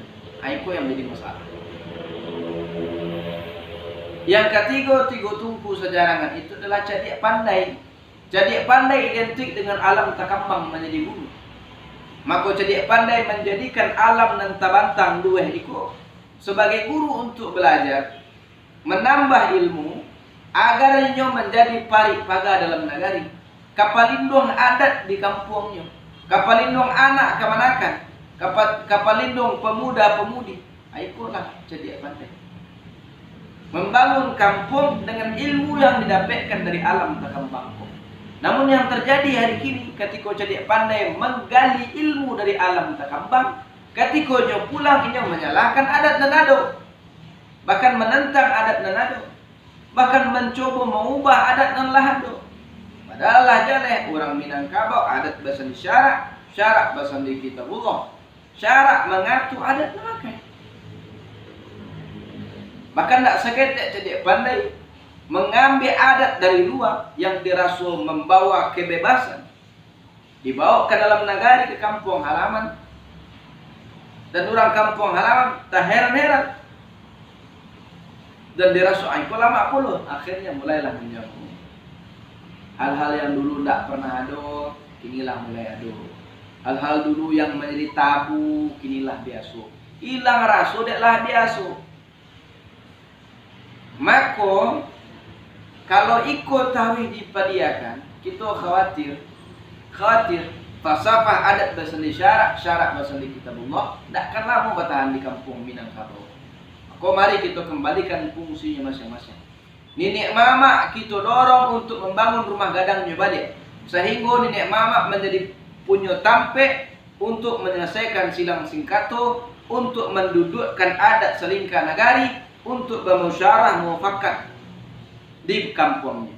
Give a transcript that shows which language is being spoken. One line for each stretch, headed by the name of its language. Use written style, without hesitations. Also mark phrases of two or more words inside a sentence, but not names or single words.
Indonesian: Itu yang menjadi masalah. Yang ketiga, tiga tumpu sejarangan itu adalah cadik pandai. Cadik pandai identik dengan
Minangkabau: alam takambang
Indonesian: menjadi bumi. Maka cadik pandai menjadikan alam dan tabantang dua itu sebagai guru untuk belajar, menambah ilmu, agar nyo menjadi
Minangkabau: parik paga dalam negari.
Indonesian: Kapalindung adat di kampungnya, kapalindung anak kemanakan, kapalindung pemuda-pemudi. Itulah cadik pandai. Membangun kampung dengan ilmu yang didapatkan dari
Minangkabau: alam takambang.
Indonesian: Namun yang terjadi hari kini ketika cadik pandai menggali ilmu dari
Minangkabau: alam takambang,
Indonesian: ketika nyo pulang nyo menyalahkan adat dan ado, bahkan menentang adat dan ado, bahkan mencoba mengubah adat dan lahado. Padahal
Minangkabau: lah jaleh
Indonesian: orang Minangkabau
Minangkabau: adat basan syarak, syarak basan di kitabullah,
Indonesian: syarak mengatur adat memakai. Bahkan tak sakit cadik pandai mengambil adat dari luar yang dirasa membawa kebebasan, dibawa ke dalam negari, ke kampung halaman, dan orang kampung halaman tak heran-heran dan dirasa itu lama pula. Akhirnya mulailah menjauh. Hal-hal yang dulu tak pernah ada, kinilah mulai ada. Hal-hal dulu yang menjadi tabu, kinilah biasa. Hilang rasa, deklah biasa. Maka kalau ikut tahrih dipadiakan, kita khawatir falsafah
Minangkabau: adat basan di syarak, syarak basan di kitabullah,
Indonesian: takkan lama bertahan di kampung Minangkabau. Maka mari kita kembalikan fungsinya masing-masing. Nenek mama kita dorong untuk membangun rumah gadangnya balik, sehingga nenek mama menjadi punya tampe untuk menyelesaikan
Minangkabau: silang singkato,
Indonesian: untuk mendudukkan adat
Minangkabau: selingkah nagari,
Indonesian: untuk bermusyawarah mufakat di kampungnya.